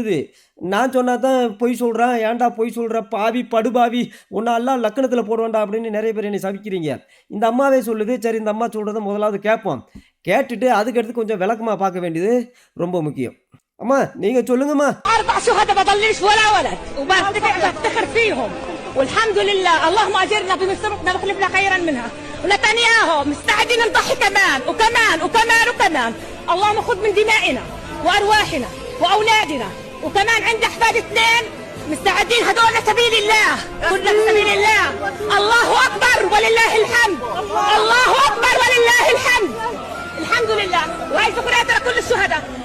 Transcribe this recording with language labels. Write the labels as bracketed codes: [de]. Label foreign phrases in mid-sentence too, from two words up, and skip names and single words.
[ta] சொல்லுது, நான் சொன்னா தான் பொய் சொல்றேன், ஏன்டா பொய் சொல்ற பாவி படுபாவி, உன்னை அல்லாஹ் லக்கணத்துல போடுவான்டா அப்படின்னு நிறைய பேர் என்னை சபிக்கிறீங்க. இந்த அம்மாவே சொல்லுது, சரி இந்த அம்மா சொல்றத முதலாவது கேட்போம். கேட்டுட்டு அதுக்கடுத்து கொஞ்சம் விளக்கமா பார்க்க வேண்டியது ரொம்ப முக்கியம். அம்மா நீங்க சொல்லுங்கம்மா. [ar] 4 شهداء بضليش ولا ولد وبفتخر فيهم والحمد لله اللهم اجرنا بمصيبتنا واخلفنا خيرا منها ونتنياهو مستعدين نضحي كمان وكمان وكمان وكمان اللهم خذ من دمائنا وارواحنا واولادنا وكمان عندي احفاد 2 مستعدين هدول لسبيل الله كلنا لسبيل الله الله اكبر ولله الحمد الله اكبر ولله الحمد الحمد لله وهي شكريات لكل الشهداء